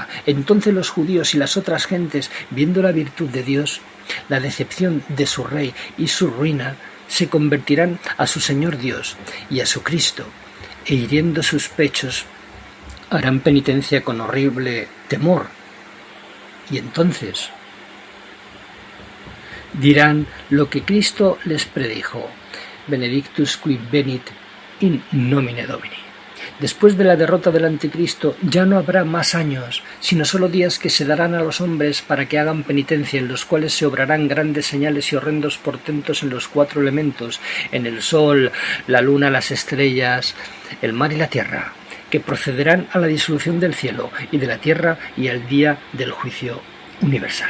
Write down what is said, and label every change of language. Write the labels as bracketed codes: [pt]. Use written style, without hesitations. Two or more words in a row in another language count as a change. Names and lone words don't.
[es] Entonces los judíos y las otras gentes, viendo la virtud de Dios, la decepción de su rey y su ruina, se convertirán a su Señor Dios y a su Cristo, e hiriendo sus pechos harán penitencia con horrible temor. Y entonces dirán lo que Cristo les predijo: [la] Benedictus qui venit in nomine Domini. [es] Después de la derrota del anticristo ya no habrá más años, sino solo días que se darán a los hombres para que hagan penitencia, en los cuales se obrarán grandes señales y horrendos portentos en los 4 elementos, en el sol, la luna, las estrellas, el mar y la tierra, que procederán a la disolución del cielo y de la tierra y al día del juicio universal.